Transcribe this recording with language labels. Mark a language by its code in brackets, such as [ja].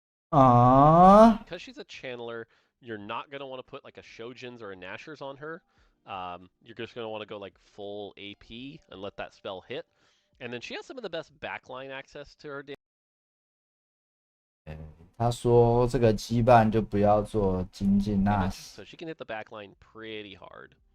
[en] Because she's a channeler, you're not going to want to put like a Shojin's or a Nashor's on her. You're just going to want to go like full AP and let that spell hit. And then she has some of the best backline access to her damage. [zh] 他说这个羁绊就不要做精进那 [en] So she can hit the backline pretty hard.